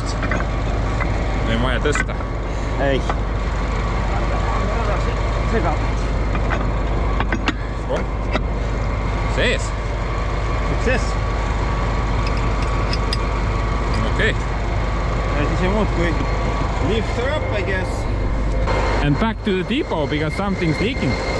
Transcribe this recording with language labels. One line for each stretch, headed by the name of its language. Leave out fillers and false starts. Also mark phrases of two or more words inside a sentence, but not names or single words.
Estonian: Ei vaja tõsta. Ei. Segab. Oh. Sees. Success. Okay. Ja siis ei muud kui
English: lift her up, I guess. And back to the depot because something's leaking.